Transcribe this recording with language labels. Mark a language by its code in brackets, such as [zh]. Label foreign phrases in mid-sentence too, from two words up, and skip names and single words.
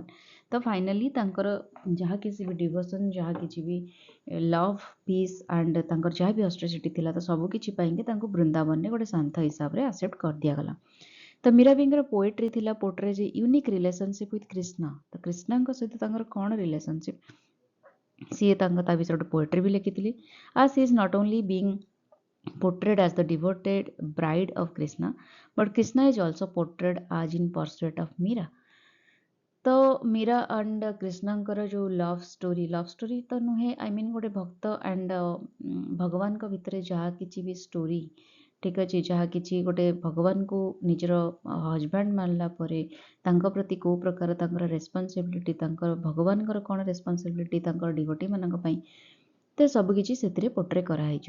[or] ତ ଫାଇନାଲି ତାଙ୍କର ଯାହା କିଛି ବି ଡିଭୋସନ୍, ଯାହା କିଛି ବି [en] love, peace and [or] ତାଙ୍କର ଯାହା ବି ଅଷ୍ଟ୍ରେସିଟି ଥିଲା, ତ ସବୁକିଛି ପାଇଁକି ତାଙ୍କୁ ବୃନ୍ଦାବନରେ ଗୋଟେ ଶାନ୍ତ ହିସାବରେ ଆକ୍ସେପ୍ଟ କରିଦିଆଗଲା। ତ ମୀରାବାଇଙ୍କର ପୋଏଟ୍ରି ଥିଲା [en] portrays unique relationship with [or] କୃଷ୍ଣ। ତ କୃଷ୍ଣଙ୍କ ସହିତ ତାଙ୍କର କ'ଣ ରିଲେସନସିପ୍, ସିଏ ତା ବିଷୟରେ ଗୋଟେ ପୋଏଟ୍ରି ବି ଲେଖିଥିଲେ। [en] as she is not only being portrayed as the devoted bride of Krishna, but Krishna is also portrayed as in pursuit of Meera। [or] ତ ମୀରା ଆଣ୍ଡ କୃଷ୍ଣଙ୍କର ଯେଉଁ [en] love story [or] ତ ନୁହେଁ, [en] I mean [or] ଗୋଟେ ଭକ୍ତ ଆଣ୍ଡ ଭଗବାନଙ୍କ ଭିତରେ ଯାହା କିଛି ବି ଷ୍ଟୋରି, ଠିକ୍ ଅଛି, ଯାହା କିଛି ଗୋଟେ ଭଗବାନଙ୍କୁ ନିଜର ହଜବ୍ୟାଣ୍ଡ ମାନିଲା ପରେ ତାଙ୍କ ପ୍ରତି କେଉଁ ପ୍ରକାର ତାଙ୍କର ରେସ୍ପନ୍ସିବିଲିଟି, ତାଙ୍କର ଭଗବାନଙ୍କର କ'ଣ ରେସ୍ପନ୍ସିବିଲିଟି ତାଙ୍କର ଡିଭୋଟିମାନଙ୍କ ପାଇଁ, ତ ସବୁକିଛି ସେଥିରେ ପୋର୍ଟ୍ରେ କରାହେଇଛି।